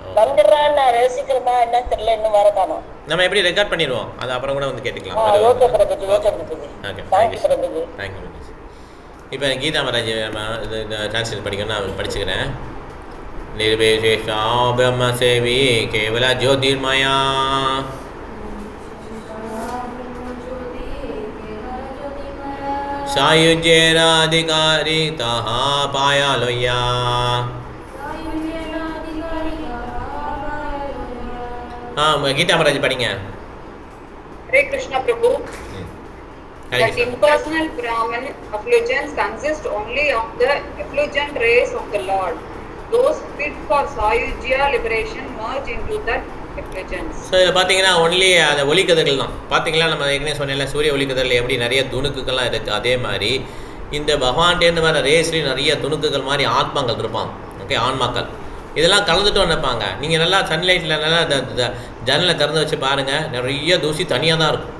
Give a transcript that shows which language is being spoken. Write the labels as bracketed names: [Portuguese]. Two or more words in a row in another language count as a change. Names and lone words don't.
[Tamil] வந்துடுறேன், நான் ரசிக்கிறதா என்ன தெரியல, இன்னும் வர காணோம். நம்ம எப்படி ரெக்கார்ட் பண்ணிடுவோம், அது அப்புறம் கூட வந்து கேட்டுக்கலாம். ஓகே பிரபுஜி, ஓகே பிரபுஜி. ஓகே, தேங்க்யூ பிரபுஜி. தேங்க்யூ மாதாஜி. இப்போ கீதா மாதாஜி இது டிரான்ஸ்லேட் படிக்கணும், நான் படிச்சுக்கிறேன். [Sanskrit] निर्विशेषा ब्रह्म सेवी केवल ज्योतिर्मया सायुज्येराधिकारी तहा पायालोया. [Hindi] हाँ, गीता महाराज पढ़ेंगे. Hare Krishna Prabhu. [English] That impersonal Brahman effulgence consists only of the effulgent rays of the Lord. Those fit for Sayujya liberation merge into that effulgence. [Tamil] ஸோ இதில் பார்த்தீங்கன்னா ஒன்லி அந்த ஒளிக்கதிர்கள் தான். பார்த்தீங்களா, நம்ம ஏற்கனவே சொன்னேன்ல, சூரிய ஒளிக்கதிரில் எப்படி நிறைய துணுக்குகள்லாம் இருக்குது, அதே மாதிரி இந்த பகவான்டேருந்து வர ரேஸ்லேயும் நிறைய துணுக்குகள் மாதிரி ஆத்மாக்கள் இருப்பாங்க. ஓகே, ஆன்மாக்கள் இதெல்லாம் கலந்துட்டு நினைப்பாங்க. நீங்கள் நல்லா சன்லைட்டில் நல்லா ஜன்னலை திறந்து வச்சு பாருங்கள், நிறைய தூசி தனியாக தான் இருக்கும்.